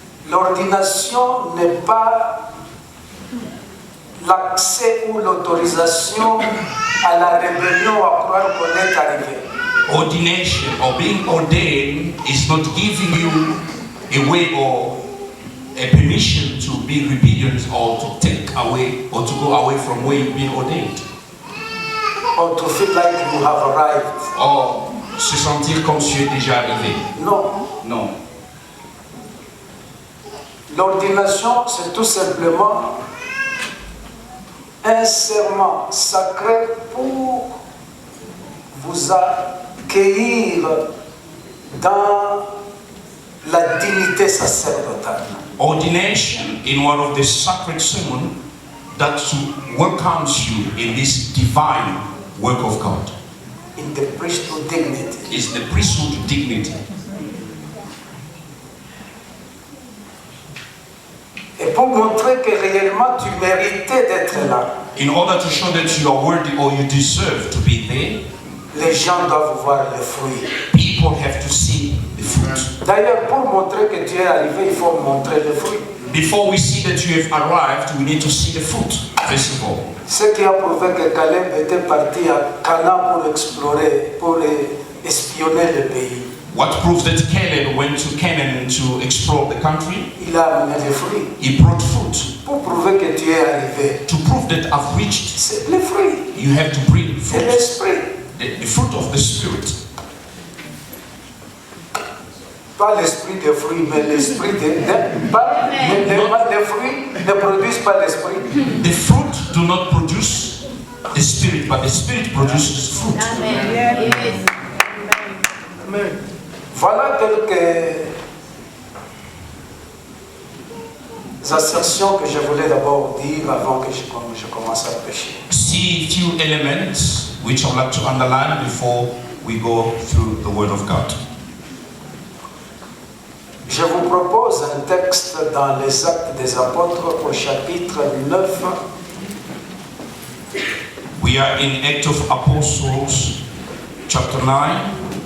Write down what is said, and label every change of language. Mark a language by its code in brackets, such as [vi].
[fr] L'ordination n'est pas l'accès ou l'autorisation à la rébellion à croire qu'on est arrivé. [en] Ordination or being ordained is not giving you a way or a permission to be rebellious or to take away or to go away from where you've been ordained. Or to feel like you have arrived. [fr] Or se sentir comme si tu es déjà arrivé. Non. Non. L'ordination, c'est tout simplement un serment sacré pour vous accueillir dans la dignité sacerdotale. [en] Ordination in one of the sacred sermons that welcomes you in this divine work of God. In the priesthood dignity. Is the priesthood dignity. [fr] Et pour montrer que réellement tu méritais d'être là. [en] In order to show that you are worthy or you deserve to be there, [fr] les gens doivent voir les fruits. [en] People have to see the fruit. [fr] D'ailleurs, pour montrer que tu es arrivé, il faut montrer les fruits. [en] Before we see that you have arrived, we need to see the fruit, first of all. [fr] Ce qui a prouvé que Caleb était parti à Canaan pour explorer, pour espionner le pays. [en] What proves that Caleb went to Canaan to explore the country? [fr] Il a amené les fruits. [en] He brought fruit. [fr] Pour prouver que tu es arrivé. [en] To prove that I've reached. [fr] C'est les fruits. [en] You have to bring fruit. [fr] C'est l'esprit. [en] The fruit of the Spirit. [fr] Pas l'esprit des fruits, mais l'esprit des... Les fruits ne produisent pas l'esprit. [en] The fruit do not produce the Spirit, but the Spirit produces fruit. [fr] Amen. [en] Amen. [fr] Voilà quelques assertions que je voulais d'abord dire avant que je commence à prêcher. [en] See few elements which I'd like to underline before we go through the Word of God. [fr] Je vous propose un texte dans les Actes des Apôtres au chapitre 9. [en] We are in Acts of Apostles, chapter 9.